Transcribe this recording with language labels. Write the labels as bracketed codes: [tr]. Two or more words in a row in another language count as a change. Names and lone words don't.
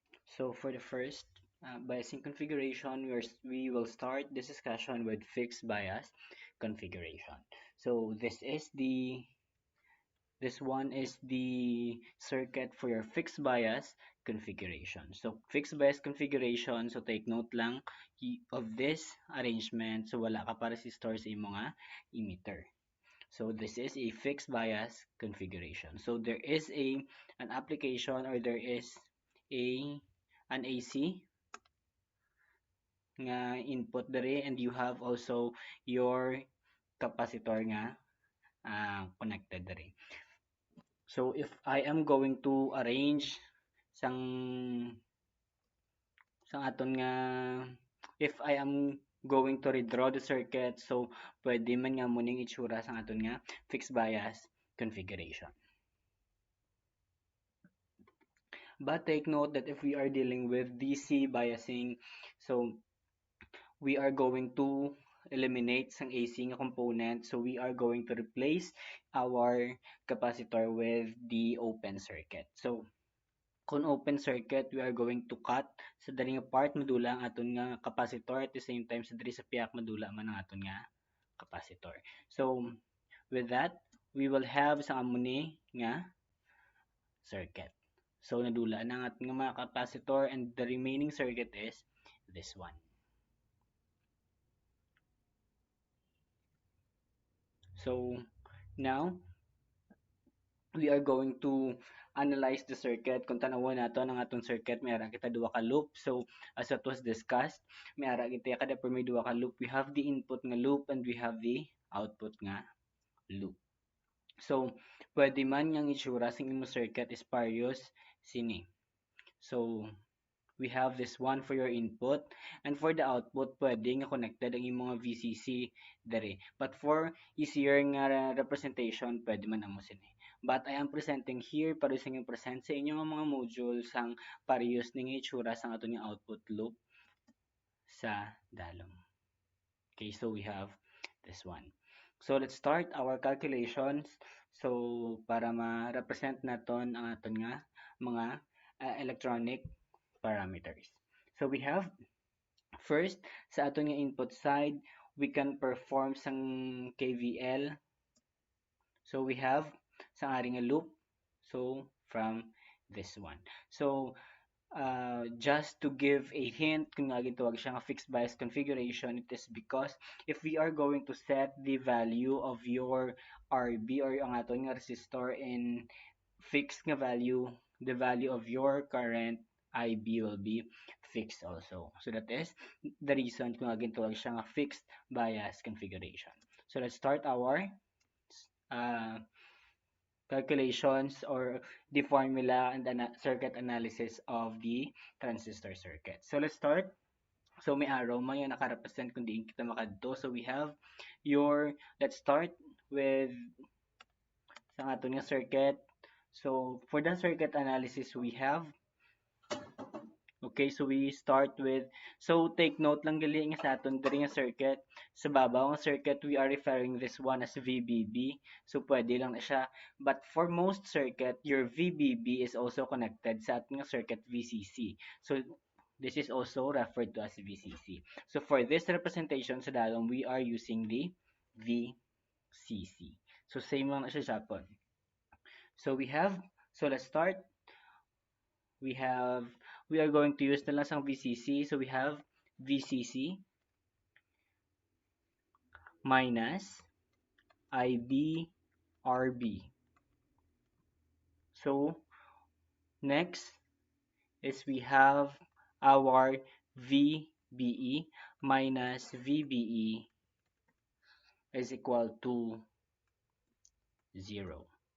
[en] So for the first biasing configuration, we will start this discussion with fixed bias configuration. So this one is the circuit for your fixed bias configuration. So fixed bias configuration, so take note lang of this arrangement. [hil] So wala ka pa resistor sa imong emitter. [en] So this is a fixed bias configuration. So there is an application, or there is a an AC nga input dere, and you have also your capacitor nga connected dere. So if I am going to arrange [hil] sang sang aton nga, [en] if I am going to redraw the circuit, so [hil] pwede man nga muning itsura sang aton nga [en] fixed bias configuration. But take note that if we are dealing with DC biasing, so we are going to eliminate some AC nga component. So we are going to replace our capacitor with the open circuit. [hil] So kung [en] open circuit, we are going to cut [hil] sa dali nga part madula ang aton nga capacitor, [en] at the same time [hil] sa diri sa piak madula man ang aton nga capacitor. [en] So with that, we will have [hil] sa amuni nga [en] circuit. So [hil] nadula na ang ating mga [en] capacitor, and the remaining circuit is this one. So now we are going to analyze the circuit. [hil] Kung tanawon nato ang atong circuit, may ara kita duha ka loop. [en] So as it was discussed, [hil] may ara kita kada per may duha ka loop. [en] We have the input nga loop and we have the output nga loop. [hil] So pwede man yang itsura sa imong circuit is parehas sini. [en] So we have this one for your input, and for the output [hil] pwede nga connected ang imong VCC dere. [en] But for easier [hil] nga representation, pwede man amo sini. [en] But I am presenting here [hil] para sa inyong present sa inyong mga modules ang parehas ning itsura sa aton nga [en] output loop [hil] sa dalom. [en] Okay, so we have this one. So let's start our calculations. [hil] So para ma-represent naton ang aton nga mga [en] electronic parameters. So we have first [hil] sa aton nga [en] input side, we can perform sang KVL. So we have sang ari nga loop. So from this one. So just to give a hint [hil] kung nga gitawag siya nga [en] fixed bias configuration, it is because if we are going to set the value of your RB or [hil] ang aton nga [en] resistor in fixed nga value, the value of your current IB will be fixed also. So that is the reason [hil] kung nga gitawag siya nga [en] fixed bias configuration. So let's start our calculations or the formula and the circuit analysis of the transistor circuit. So let's start. [hil] So may arrow man yung nakarepresent kung diin kita makadto. [en] So we have your, let's start with [hil] sa aton nga [en] circuit. So for the circuit analysis we have, okay, so we start with, so take note [hil] lang gali nga sa aton diri nga [en] circuit, [hil] sa babaw nga [en] circuit we are referring this one as VBB, so [hil] pwede lang na siya. [en] But for most circuit, your VBB is also connected [hil] sa ating [en] circuit VCC, so this is also referred to as VCC. So for this representation [hil] sa dalom, [en] we are using the VCC, so same [hil] lang na siya Japon. [en] So we have, so let's start. We are going to use [hil] na lang sang [en] VCC. So we have VCC minus IB RB. So next is we have our VBE minus VBE is equal to 0.